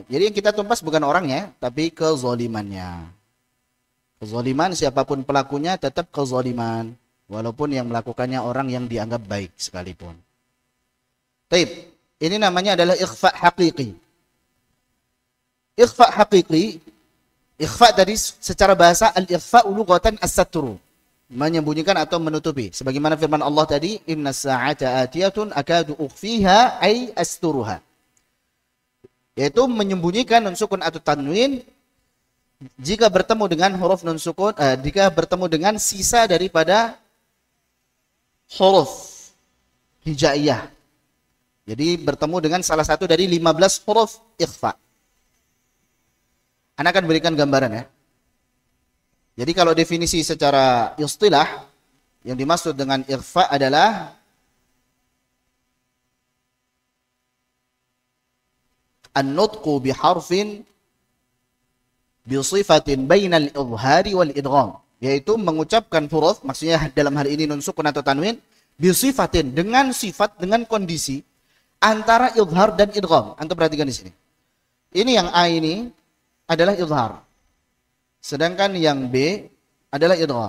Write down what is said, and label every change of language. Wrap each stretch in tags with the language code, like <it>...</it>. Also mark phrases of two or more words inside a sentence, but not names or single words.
<id>Jadi yang kita tumpas bukan orangnya, tapi kezalimannya. Kezaliman siapapun pelakunya tetap kezaliman. Walaupun yang melakukannya orang yang dianggap baik sekalipun. Taib. Ini namanya adalah ikhfa haqiqi. Ikhfa haqiqi, ikhfa tadi secara bahasa</id> <ar>الإخفاء لغة الستر,</ar> <id>menyembunyikan atau menutupi. Sebagaimana firman Allah tadi,</id> <ar>إن الساعة آتية أكاد أخفيها أي أسترها.</ar> <id>Yaitu menyembunyikan nun sukun atau tanwin jika bertemu dengan huruf nun sukun, jika bertemu dengan sisa daripada huruf hijaiyah. Jadi bertemu dengan salah satu dari 15 huruf ikhfa. Ana akan berikan gambaran ya. Jadi kalau definisi secara istilah, yang dimaksud dengan ikhfa adalah</id> <ar>النطق بحرف بصفة بين الإظهار والإدغام,</ar> <id>yaitu mengucapkan huruf, maksudnya dalam hal ini nun sukun atau tanwin, bisifatin, dengan sifat, dengan kondisi antara idhar dan idgham. Antum perhatikan di sini. Ini yang A ini adalah idhar. Sedangkan yang B adalah idgham.</id>